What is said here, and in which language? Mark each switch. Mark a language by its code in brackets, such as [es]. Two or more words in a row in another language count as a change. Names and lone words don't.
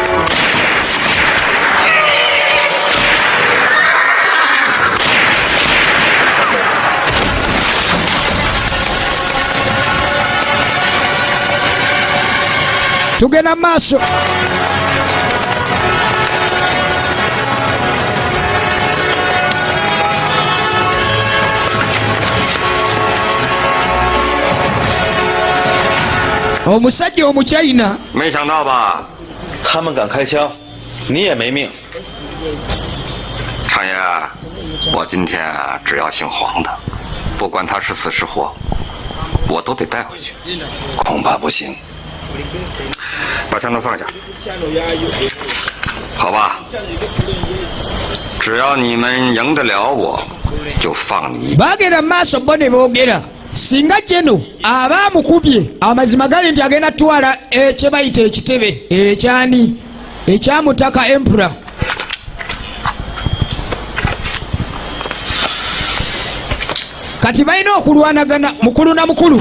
[lg] Tugenda maaso. Omusajja Omuchina. [zh] 没想到吧？他们敢开枪，你也没命。常爷，我今天只要姓黄的，不管他是死是活，我都得带回去。恐怕不行。把枪都放下，好吧？只要你们赢得了我，就放你。 [lg] Bagenda maaso bo ne boogera. Singa jeno aba amukubye amazima gali nti agenda twala kye bayita ekitebe ekyani ekyamutaka Emperor. Kati balina okulwanagana mukulu na mukulu.